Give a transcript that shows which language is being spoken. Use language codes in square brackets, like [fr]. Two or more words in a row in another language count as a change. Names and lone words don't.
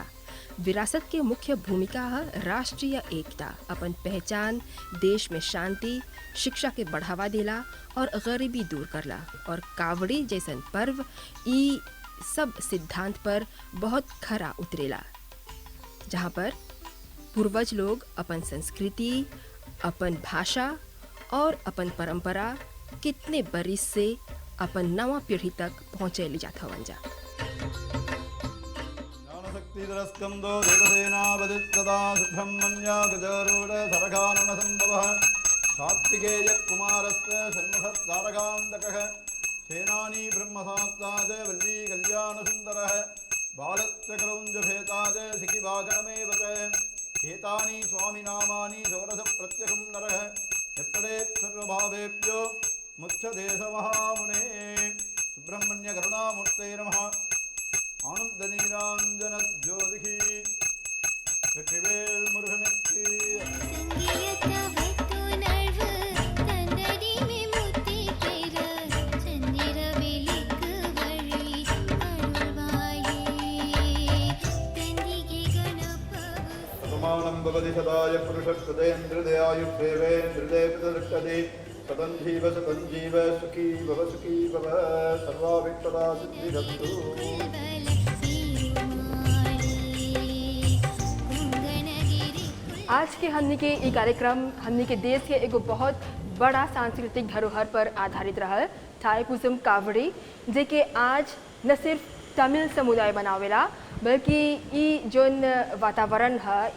[bho] विरासत के मुख्य भूमिका है राष्ट्रीय एकता, अपन पहचान, देश में शांति, शिक्षा के बढ़ावा देला और गरीबी दूर करला और कावड़ी जैसन पर्व ई सब सिद्धांत पर बहुत खरा उतरेला, जहाँ पर पूर्वज लोग अपन संस्कृति, अपन भाषा और अपन परंपरा कितने बरिस से अपन नवा पीढ़ी तक पहुँचे ले जात हवन जा। [sa] ज्ञानशक्तिधरस्कन्दो देवसेनापतिस्तदा सुब्रह्मण्य गजारूढ सरखाननसम्भवः कार्तिकेयकुमारस्य षण्मुखतारकान्तकः सेनानी ब्रह्मशास्त्राज वल्ली कल्याणसुन्दरः बालस्य क्रौञ्जभेताज सिखिभागनमेव च एतानि स्वामिनामानि षोडशप्रत्यगं नरः यत्पठेत् सर्वभावेभ्यो मुच्छदेशमहामुने सुब्रह्मण्यकरुणामूर्ते नमः आनन्दनीराञ्जनज्योतिः [ta] வெற்றிவேல் முருகனுக்கு [sa] शतमानं भवति शताय पुरुषकृतेन्द्रदयायुषेवेन्द्रते प्रतिष्ठते शतञ्जीव सुखी भव सर्वाविट्टता सिद्धिरस्तु [bho] आज के हमने के ये कार्यक्रम हमने के देश के एगो बहुत बड़ा सांस्कृतिक धरोहर पर आधारित रहा थाईपुसम कावड़ी जे के आज न सिर्फ तमिल समुदाय बनावेला बल्कि ई जोन वातावरण है ई